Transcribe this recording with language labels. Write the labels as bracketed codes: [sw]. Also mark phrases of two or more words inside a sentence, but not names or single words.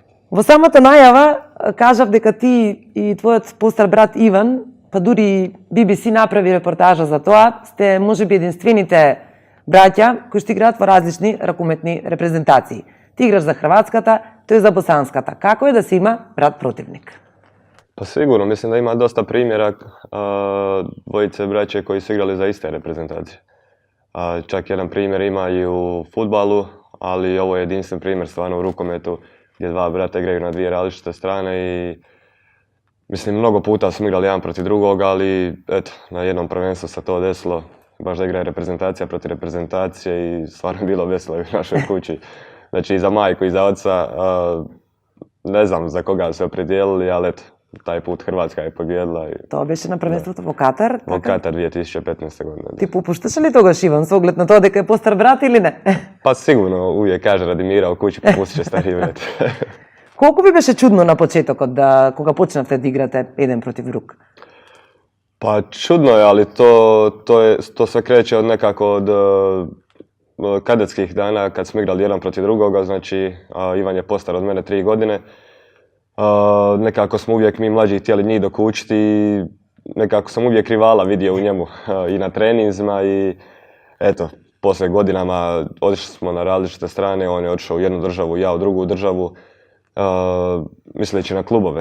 [mk] Во самата најава кажав дека ти и твојот постар брат Иван, па дури BBC направи репортажа за тоа, сте можеби единствените браќа кои што играат во различни ракометни репрезентации. Ти играш за хрватската, тој за босанската. Како е да се има брат противник? [hr] Pa sigurno, mislim da ima dosta primjera dvojice braće koji su igrali za iste reprezentacije. Čak jedan primjer ima i u fudbalu, ali ovo je jedinstven primjer stvarno u rukometu gdje dva brata igraju na dvije različite strane i mislim mnogo puta smo igrali jedan protiv drugog, ali eto, na jednom prvenstvu se to desilo, baš da igra reprezentacija protiv reprezentacije i stvarno je bilo veselo u našoj kući. Znači i za majku i za oca, ne znam za koga se opredijelili, ali eto, taj put Hrvatska je pobjedila. [mk] Тоа беше на првенството во Катар? Во Катар 2015. година. Ти попушташ ли тогаш Иван со оглед на тоа дека е постар брат или не? [hr] Pa sigurno, uvijek kaže Radimira u kući popustit će stariji brat. [mk] Колку ви беше чудно на почетокот кога почнавте да играте еден против друг? [hr] Pa čudno je, ali to sve kreće od nekako od kadetskih dana kad smo igrali jedan protiv drugoga, znači Ivan je postar od mene 3 godine. Nekako smo uvijek mi mlađi htjeli njih dokučiti i nekako sam uvijek rivala vidio u njemu i na treninzima i eto, poslije godinama otišli smo na različite strane, on je otišao u jednu državu, ja u drugu državu, misleći na klubove.